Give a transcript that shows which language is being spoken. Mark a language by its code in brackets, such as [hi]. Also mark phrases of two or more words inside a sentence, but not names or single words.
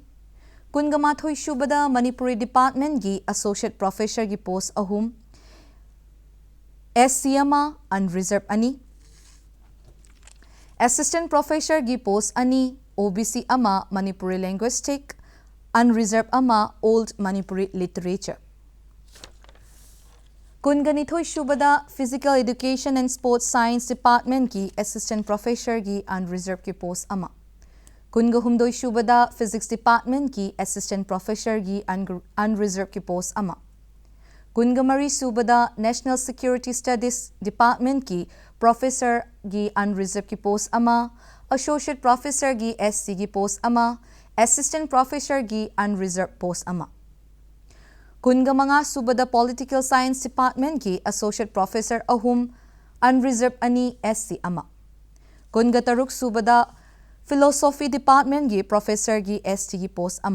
[mni] Kun gamathoy subada Manipuri Department gi [en] Associate Professor [mni] gi post ahum SC ama unreserved ani. [en] Assistant Professor [mni] gi post ani OBC ama Manipuri Linguistic, unreserved ama Old Manipuri Literature. Kun ganithoy subada Physical Education and Sports Science Department ki [en] Assistant Professor [mni] gi unreserved ki post ama. Kun gahumdoy subada Physics Department ki [en] Assistant Professor [mni] gi unreserved ki post ama. Kun gamari subada National Security Studies Department ki Professor gi unreserved ki post ama. [en] Associate Professor [mni] gi SC gi post ama. [en] Assistant Professor [mni] gi [en] unreserved post [mni] ama. Kun mga subada Political Science Department ki [en] Associate Professor [mni] ahum unreserved ani SC ama. Kun gataruk subada Philosophy Department gi Professor gi ST gi post ama.